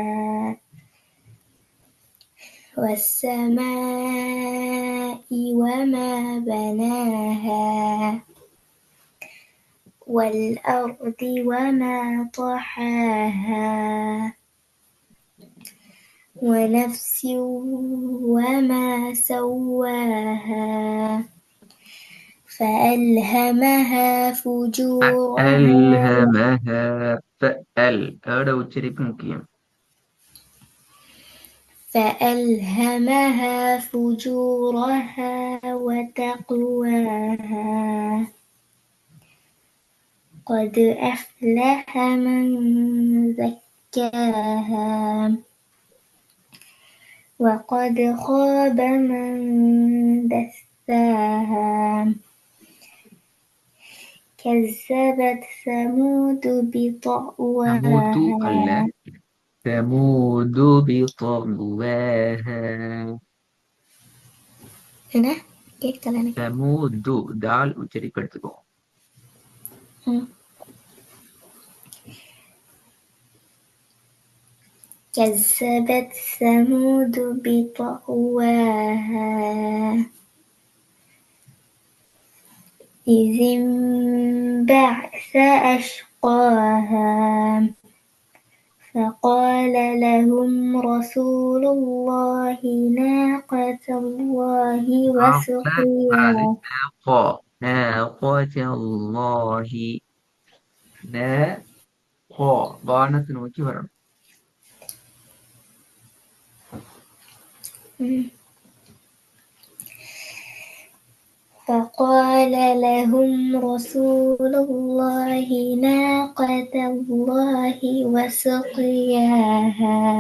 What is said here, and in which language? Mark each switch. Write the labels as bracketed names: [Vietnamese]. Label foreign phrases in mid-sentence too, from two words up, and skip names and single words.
[Arabic] والسماء وما بناها والأرض وما طحاها ونفس وما سواها فألهمها فجورها فألهمها. فأل هذا [Tamil] உச்சரிப்பு முக்கியம். [Arabic] فألهمها فجورها وتقواها قد أفلح من زكاها وقد خاب من دساها كذبت ثمود بطغواها ثمود بطغواها. [Tamil] என்ன கேட்கல எனக்கு. ثمود தால் உச்சரிப்பு எடுத்துக்கோ. [Arabic] كذبت ثمود بطغواها إذ انبعث أشقاها فقال لهم رسول الله ناقة الله وسقياها. ناقة الله. [Tamil] வானத்தை நோக்கி வரணும். [Arabic] فقال لهم رسول الله ناقة الله وسقياها